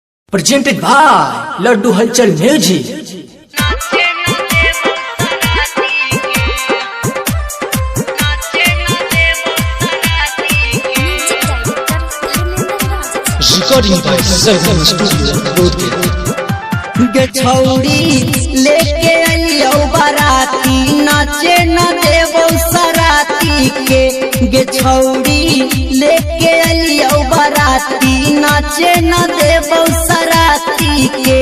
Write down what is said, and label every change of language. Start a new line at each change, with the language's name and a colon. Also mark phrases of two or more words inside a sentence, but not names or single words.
English: Presented by Laddu Halchal Music. Recording by Sarvam Studio, Bodhgaya.
Magahi: गे छौड़ी लेके अलियो बाराती नाचे न देवो सराती के। गे छौड़ी लेके अलियो बाराती नाचे न देवो सराती के।